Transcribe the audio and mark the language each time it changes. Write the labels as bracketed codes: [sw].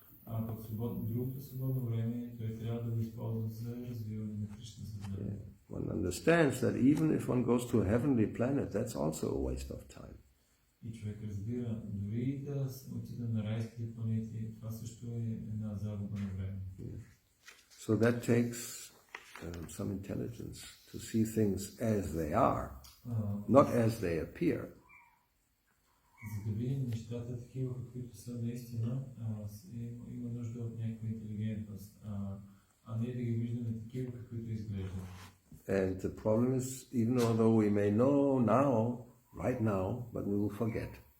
[bg] А пък другото свободно време той трябва да го използва за развиване на Кришна съзнание. [en] One understands that even if one goes to a heavenly planet, that's also a waste of time. [bg] И човек разбира, дори да отида на райските планети, това също е една загуба на време. [en] So that takes some intelligence to see things as they are, not as they appear. [bg] За да видим нещата такива, каквито са наистина, има нужда от някаква интелигентност, а не да ги виждаме такива, каквито изглеждат. [en] And the problem is, even although we may know now, right now, but we will forget.